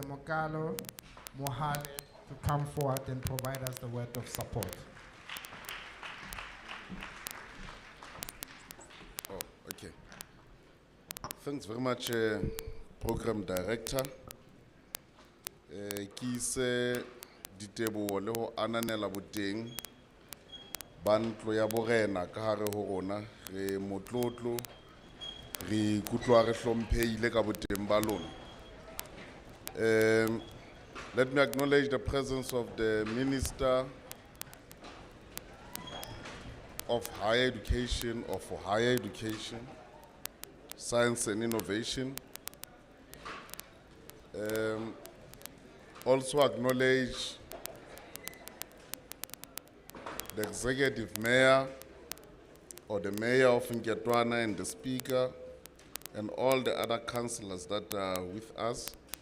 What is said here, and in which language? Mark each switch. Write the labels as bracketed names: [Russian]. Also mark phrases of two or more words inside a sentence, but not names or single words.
[English] Mokalo Mohale, to come forward and provide us the word of support. Oh, okay. Thanks very much, Program Director. [Southern Sotho] Ki se ditebo le ho ananela boteng bantlo ya borena ka hare ho rona re motlotlo re kutlwa re hlomphehile ka boteng ba lona. [English] Let me acknowledge the presence of the Minister of Higher Education or for Higher Education, Science and Innovation. Also acknowledge the Executive Mayor or the Mayor of Nketwana and the Speaker and all the other councillors that are with us.